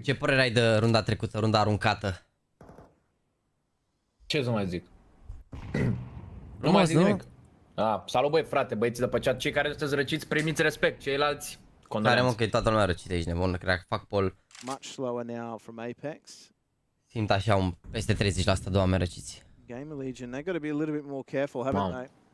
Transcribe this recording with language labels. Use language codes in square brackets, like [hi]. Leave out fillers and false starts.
[ro] Ce părere ai de runda trecută, runda aruncată? Ce să mai zic? Nu mai zic nimic. Salut, băi, frate, băieții de pe chat. Cei care sunteți răciți, primiți respect. Ceilalți, Care mă, că e toată lumea răcită aici, nebun. Cred că fac pol. [en] Much slower now from Apex. [ro] Simt așa un peste 30% de oameni răciți. [en] Gamer Legion, they've got to be a little bit more careful, haven't they?